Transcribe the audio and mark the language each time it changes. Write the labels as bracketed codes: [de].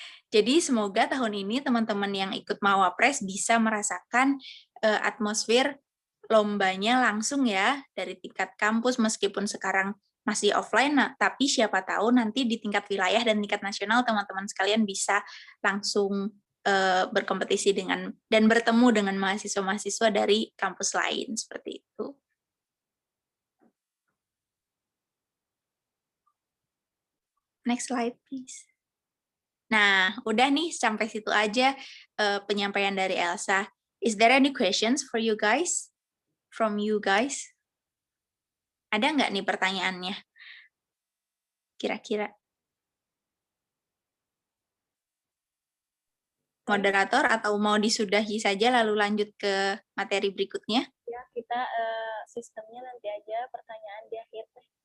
[id] Jadi semoga tahun ini teman-teman yang ikut Mawapres bisa merasakan atmosfer lombanya langsung ya, dari tingkat kampus meskipun sekarang masih offline, tapi siapa tahu nanti di tingkat wilayah dan tingkat nasional teman-teman sekalian bisa langsung berkompetisi dan bertemu dengan mahasiswa-mahasiswa dari kampus lain, seperti itu. [en] Next slide, please. [id] Nah, udah nih sampai situ aja penyampaian dari Elsa. [en] Is there any questions for you guys? From you guys? [id] Ada nggak nih pertanyaannya? Kira-kira. Moderator atau mau disudahi saja lalu lanjut ke materi berikutnya? Ya, kita sistemnya nanti aja pertanyaan di akhir.